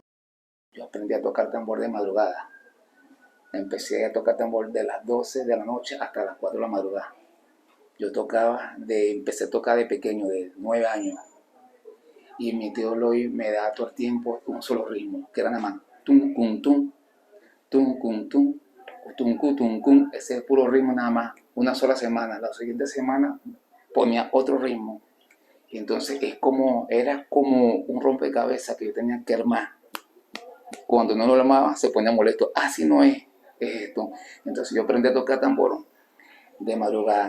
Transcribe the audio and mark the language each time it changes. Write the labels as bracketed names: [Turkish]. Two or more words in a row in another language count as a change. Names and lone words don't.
[Spanish] Yo aprendí a tocar tambor de madrugada. Empecé a tocar tambor de las 12 de la noche hasta las 4 de la madrugada. Yo empecé a tocar de pequeño, de 9 años. Y mi tío Loy me daba todo el tiempo un solo ritmo, que era nada más tum, cum, tum, tum, cum, tum, tum, cum, tum, cum. Ese puro ritmo nada más, una sola semana. La siguiente semana ponía otro ritmo. Y entonces era como un rompecabezas que yo tenía que armar. Cuando no lo armaba se ponía molesto. Así no es esto. Entonces yo aprendí a tocar tambor de madrugada.